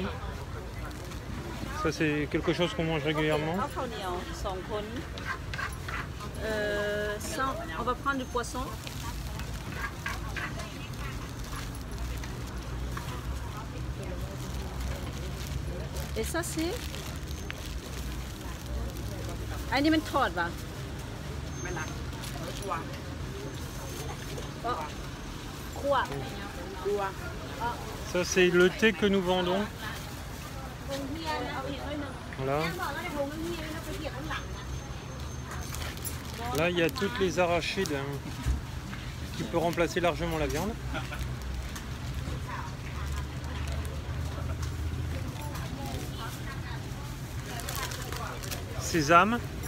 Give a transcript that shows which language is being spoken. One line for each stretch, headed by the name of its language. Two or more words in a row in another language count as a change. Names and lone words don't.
French: Ça c'est quelque chose qu'on mange régulièrement. On va prendre du poisson. Et ça c'est...
Thai: อันนี้มันทอดป่ะคั่ว
French: Ça c'est le thé que nous vendons. Voilà. Là il y a toutes les arachides hein, qui peut remplacer largement la viande. Sésame.